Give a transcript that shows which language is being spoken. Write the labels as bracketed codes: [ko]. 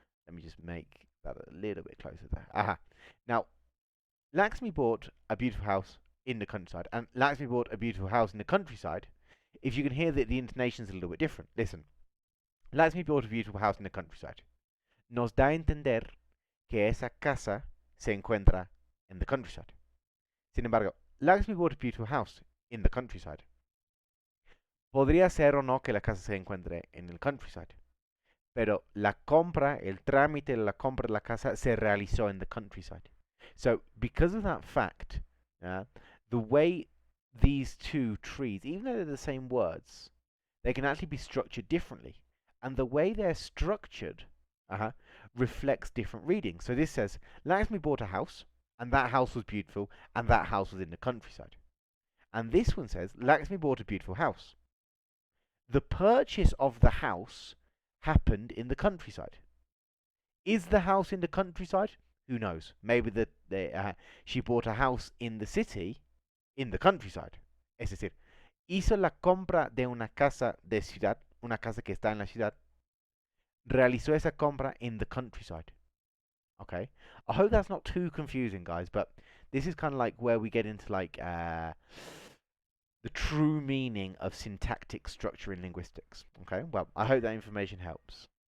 [en] Let me just make that a little bit closer there. Aha. Now, Lakshmi bought a beautiful house in the countryside, and Lakshmi bought a beautiful house in the countryside. If you can hear that the intonation's a little bit different, listen. Lakshmi bought a beautiful house in the countryside. [es] Nos da a entender que esa casa se encuentra en [en] the countryside. [es] Sin embargo, [en] Lakshmi bought a beautiful house in the countryside. [es] Podría ser o no que la casa se encuentre en el countryside, pero la compra, el trámite de la compra de la casa se realizó [en] in the countryside. So, because of that fact, the way these two trees, even though they're the same words, they can actually be structured differently. And the way they're structured reflects different readings. So this says, Lakshmi bought a house, and that house was beautiful, and that house was in the countryside. And this one says, Lakshmi bought a beautiful house. The purchase of the house happened in the countryside. Is the house in the countryside? Who knows? Maybe she bought a house in the city, in the countryside. [es] Es decir, hizo la compra de una casa de ciudad, una casa que está en la ciudad. Realizó esa compra [en] in the countryside. Okay? I hope that's not too confusing, guys, but this is kind of like where we get into like the true meaning of syntactic structure in linguistics. Okay? Well, I hope that information helps.